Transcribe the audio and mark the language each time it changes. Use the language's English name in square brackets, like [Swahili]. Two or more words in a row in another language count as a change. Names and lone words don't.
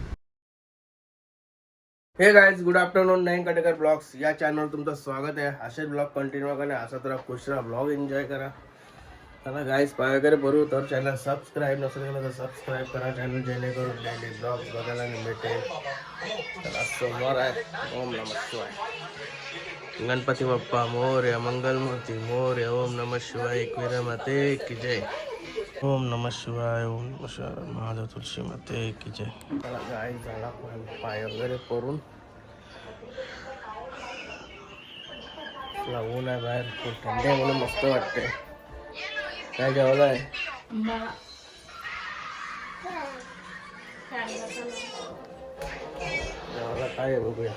[English] Hey guys good afternoon [Marathi] नयन कटेकर ब्लॉग्स या चॅनलवर तुमचं स्वागत आहे. असेच [English] blog continue [Marathi] करा, असं तर खुश राहा, [English] blog enjoy [Marathi] करा. चला गाइस पाय वगैरे भरू तर [English] channel subscribe [Marathi] नसेल केलं तर सबस्क्राईब करा चॅनल, जेणेकरून [English] daily blogs [Marathi] बघायला भेटेल. चला सोमवार आहे. [Sanskrit] ओम नमः शिवाय. [Marathi] गणपती बाप्पा मोरया, मंगलमूर्ती मोरया. [Sanskrit] ओम नमः शिवाय. [Marathi] एकवीरा माते की जय. [Sanskrit] ओम नमः शिवाय. ओम नमः शिवाय. [Marathi] महादेव तुलसी माते की जय. चला गाइस झाला पाय वगैरे करून ऊन आहे बाहेर, खूप थंडी आहे म्हणून मस्त वाटते. काय जेवलं आहे? जेवायला काय आहे बघूया.